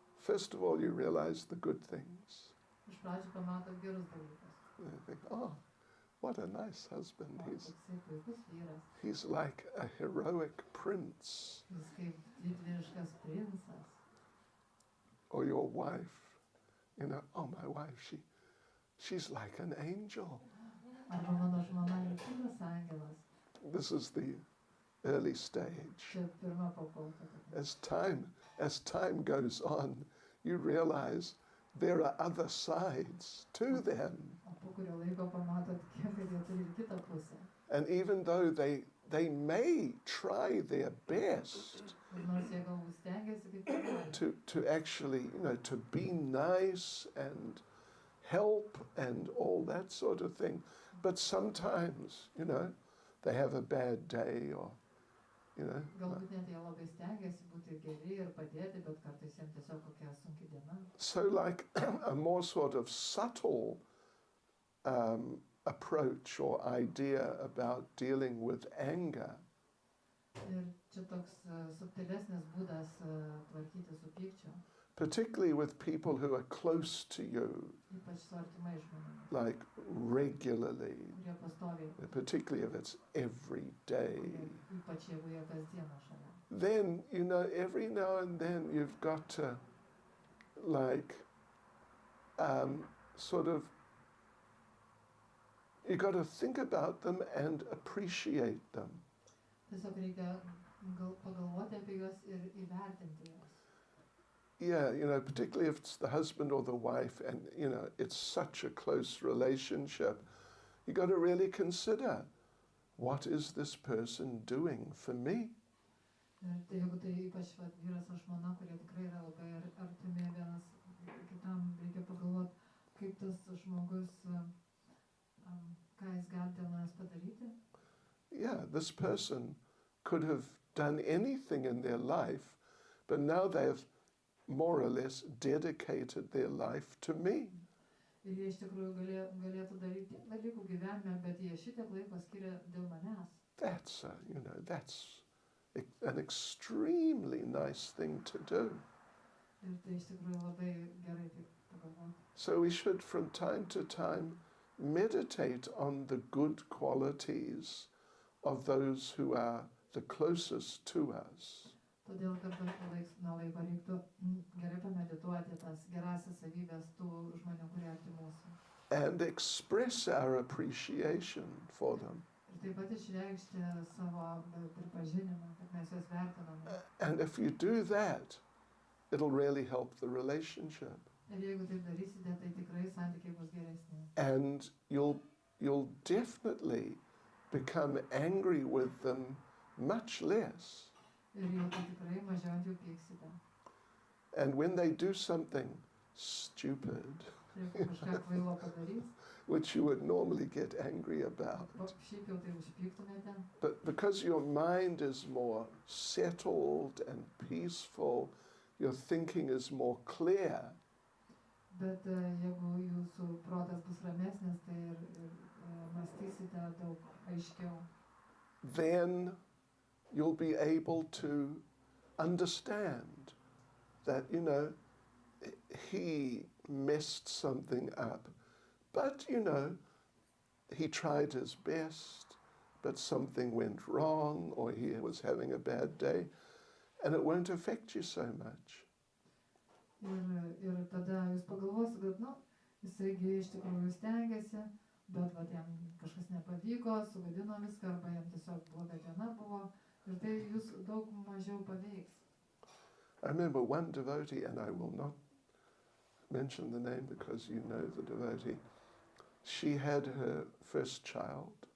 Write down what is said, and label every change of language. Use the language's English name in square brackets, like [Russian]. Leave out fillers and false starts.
[English] First of all, you realize the good things. [Lithuanian] Iš pradžių pamato gerus dalykus. [English] You think, oh, what a nice husband. [Lithuanian] Toksai puikus vyras. [English] He's like a heroic prince. [Lithuanian] Jis kaip didvyriškas princas. [English] Or your wife, you know, oh, my wife, she's like an angel. [Lithuanian] Arba mano žmona yra tikras angelas. [English] This is the early stage. [Lithuanian] Čia pirma pakolka. [English] As time goes on, you realize there are other sides to them. [Lithuanian] O po kurio laiko pamatot, kiek jie turi ir kitą pusę. [English] And even though they may try their best [Lithuanian] Ir nors jie galbūt stengiasi kaip jie gali. [English] to actually, you know, to be nice and help and all that sort of thing, but sometimes, you know, they have a bad day or, you know. [Lithuanian] Galbūt net jie labai stengiasi būti geri ir padėti, bet kartais jiems tiesiog kokia sunki diena. [English] So like a more sort of subtle approach or idea about dealing with anger [Lithuanian] Ir čia toks subtilesnis būdas tvarkyti su pykčiu, [English] particularly with people who are close to you, [Lithuanian] ypač su artimai žmonėmis, [English] like regularly, [Lithuanian] kurie pastoviai, [English] particularly if it's every day. [Lithuanian] ypač jeigu jie kasdieną šalia. [English] Then, you know, every now and then you've got to, like, you've got to think about them and appreciate them. [Lithuanian] Tiesiog reikia pagalvoti apie juos ir įvertinti juos. [English] Yeah, you know, particularly if it's the husband or the wife and, you know, it's such a close relationship, you've got to really consider, what is this person doing for me? [Lithuanian] Ir tai jeigu tai ypač vyras ar žmona, kurie tikrai yra labai artimi vienas kitam, reikia pagalvoti, kaip tas žmogus, ką jis gali dėl manęs padaryti. [English] Yeah, this person could have done anything in their life, but now they've more or less dedicated their life to me. [Lithuanian] Ir jie iš tikrųjų galėtų daryti dalykų gyvenime, bet jie šitiek laiko skiria dėl manęs. [English] That's an extremely nice thing to do. [Lithuanian] Ir tai iš tikrųjų labai gerai taip pagalvoti. [English] So we should from time to time meditate on the good qualities of those who are the closest to us. [Lithuanian] Todėl, kad laiks nuo laiko reiktų gerai pamedituoti tas gerasias savybės tų žmonių, kurie arti mūsų. [English] And express our appreciation for them. [Lithuanian] Ir taip pat išreikšti savo pripažinimą, kad mes juos vertiname. [English] And if you do that, it'll really help the relationship. [Lithuanian] Ir jeigu taip darysite, tai tikrai santykiai bus geresni. [English] And you'll definitely become angry with them much less. [Lithuanian] Ir jau tai tikrai mažiau ant jų pyksite. [English] And when they do something stupid, [Lithuanian] Jeigu kažką kvailo padarys, [English] which you would normally get angry about, [Lithuanian] šiaip jau tai užpyktumėte, [English] but because your mind is more settled and peaceful, your thinking is more clear, [Lithuanian] bet jeigu jūsų protas bus ramesnis, tai ir mąstysite daug aiškiau. [English] then you'll be able to understand that, you know, he messed something up. But, you know, he tried his best, but something went wrong, or he was having a bad day, and it won't affect you so much. [Lithuanian] Ir tada jūs pagalvosite, kad, nu, jisaigi iš tikrųjų stengiasi, bet vat jam kažkas nepavyko, sugadino viską, arba jam tiesiog bloga diena buvo, ir tai jūs daug mažiau paveiks. [English] I remember one devotee, and I will not mention the name because you know the devotee, she had her first child,